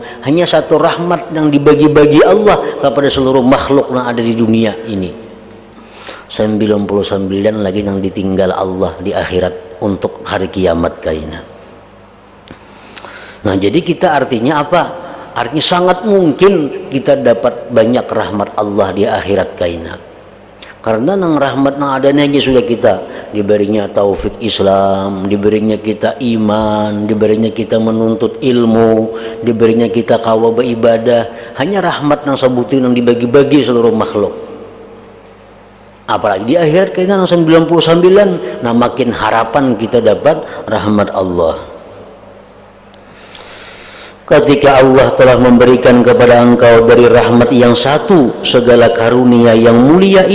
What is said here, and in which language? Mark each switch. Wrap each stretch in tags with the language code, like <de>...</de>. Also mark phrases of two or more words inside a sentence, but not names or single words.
<id>Hanya satu rahmat yang dibagi-bagi Allah kepada seluruh makhluk yang ada di dunia ini. 99 lagi yang ditinggal Allah di akhirat untuk hari kiamat kaina. Nah, jadi kita artinya apa? Artinya sangat mungkin kita dapat banyak rahmat Allah di akhirat kaina. Karena nang rahmat nang adanya aja sudah kita diberinya taufik Islam, diberinya kita iman, diberinya kita menuntut ilmu, diberinya kita kawa beribadah. Hanya rahmat nang sebutin yang dibagi-bagi seluruh makhluk. Apalagi di akhirat kayaknya 99, nah makin harapan kita dapat rahmat Allah. Ketika Allah telah memberikan kepada engkau dari rahmat yang satu segala karunia yang mulia</id>